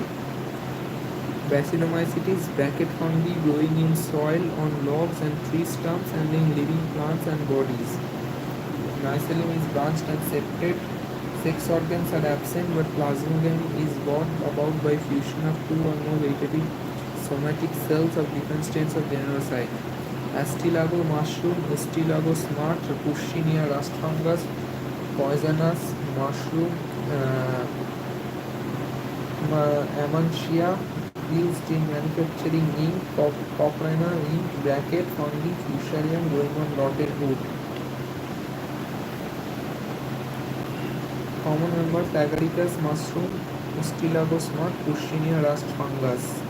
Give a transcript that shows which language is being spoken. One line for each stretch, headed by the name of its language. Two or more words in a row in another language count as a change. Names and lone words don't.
English: Basidiomycetes, bracket fungi growing in soil, on logs and tree stumps, and in living plants and bodies. Mycelium is branched and septate. Sex organs are absent, but plasmogamy is brought about by fusion of two or more vegetative somatic cells of different states of genericide. Astilago mushroom, Astilago smart, Pushchinia rust fungus, poisonous mushroom, Amantia, used in manufacturing ink, coprina ink, bracket fungi, fusarium growing on rotted wood. Common members: Agaricus mushroom, Astilago smart, Pushchinia rust fungus.